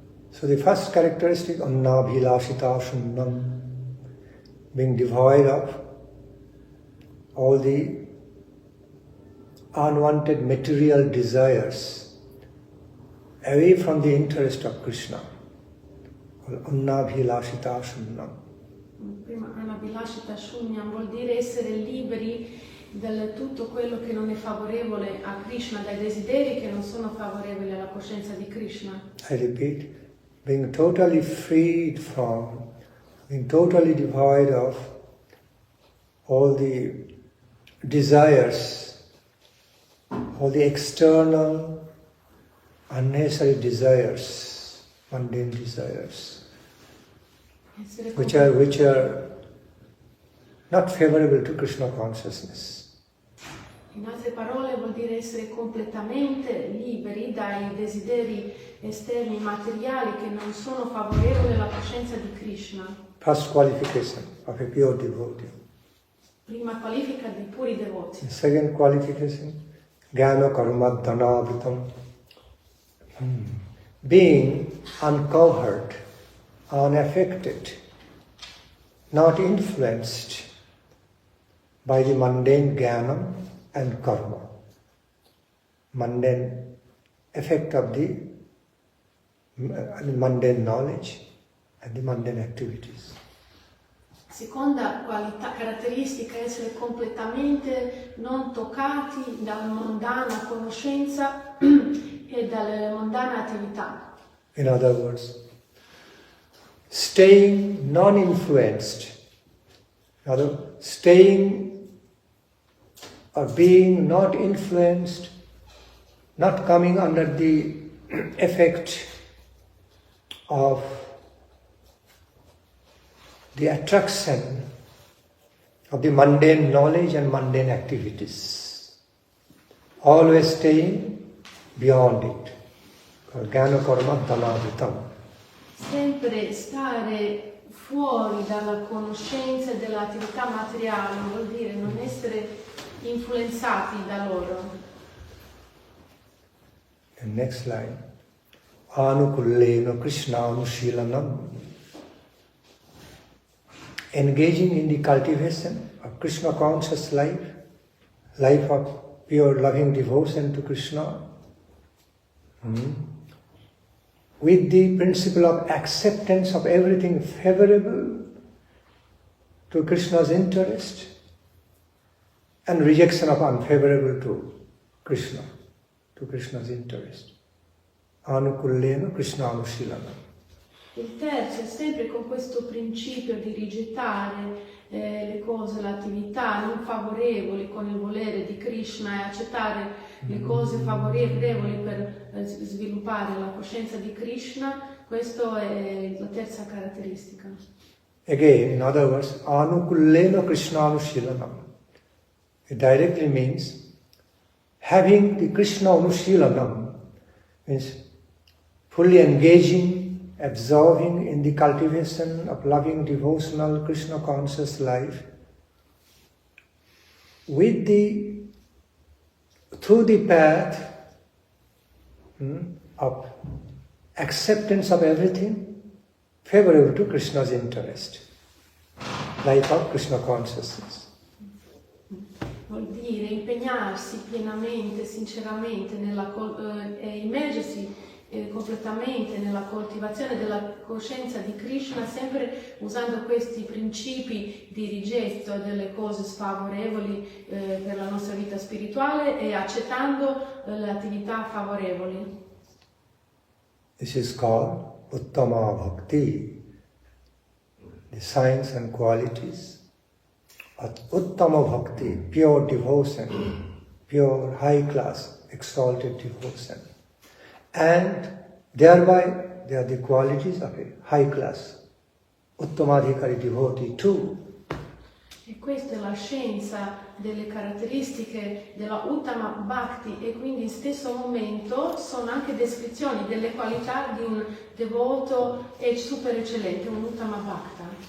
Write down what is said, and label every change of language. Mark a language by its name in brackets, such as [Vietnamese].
[English] So the first characteristic, Annabhilashita Shunnam, being devoid of all the unwanted material desires, away from the interest of Krishna. [Sanskrit] Annabhilashita Shunnam. [Italian] Prima Annabhilashita Shunyam vuol dire essere liberi da tutto quello che non è favorevole a Krishna, dai desideri che non sono favorevoli alla coscienza di Krishna. [English] I repeat, being totally freed from, being totally devoid of all the desires, all the external, unnecessary desires, mundane desires, which are not favorable to Krishna consciousness. [Italian] In altre parole vuol dire essere completamente liberi dai desideri esterni materiali che non sono favorevoli alla coscienza di Krishna. [English] First qualification of a pure devotee. [Italian] Prima qualifica di puri devoti. [English] The second qualification, [Sanskrit] jnana karma dhanavritam. [English] Being uncovered, unaffected, not influenced by the mundane jnana and karma, mundane effect of the mundane knowledge and the mundane activities. [Italian] Seconda caratteristica è essere completamente non toccati dalla mondana conoscenza e dalle mondane attività. [English] In other words, staying non-influenced, staying or being not influenced, not coming under the effect of the attraction of the mundane knowledge and mundane activities. always staying beyond it. [Sanskrit] Jnana karma dhammadhitam. [Italian] Sempre stare fuori dalla conoscenza e dall'attività materiale vuol dire non essere influenzati da loro. [English] And next line. [Sanskrit] Anukullena Krishnanushilanam. [English] Engaging in the cultivation of Krishna conscious life, life of pure loving devotion to Krishna, with the principle of acceptance of everything favorable to Krishna's interest and rejection of unfavorable to Krishna, to Krishna's interest. [Sanskrit] Anukullena Krishnanushilanam. [Italian] Il terzo è sempre con questo principio di rigettare le cose, l'attività non favorevoli con il volere di Krishna e accettare le cose favorevoli per sviluppare la coscienza di Krishna. Questa è la terza caratteristica. [English] Again, in other words, [Sanskrit] Anukullena Krishnanushilanam. [English] It directly means having the Krishna Anushilanam, means fully engaging, absorbing in the cultivation of loving devotional Krishna conscious life with through the path of acceptance of everything favorable to Krishna's interest, life of Krishna consciousness. [Italian] Vuol dire impegnarsi pienamente, sinceramente e immergersi completamente nella coltivazione della coscienza di Krishna, sempre usando questi principi di rigetto delle cose sfavorevoli per la nostra vita spirituale e accettando le attività favorevoli. [English] This is called Uttama Bhakti, the signs and qualities of Uttama Bhakti, pure devotion, pure high class, exalted devotion. And thereby they are the qualities of a high class Uttamadhikari devotee too. [Italian] E questa è la scienza delle caratteristiche della Uttama Bhakti e quindi in stesso momento sono anche descrizioni delle qualità di un devoto e super eccellente, un Uttama Bhakta.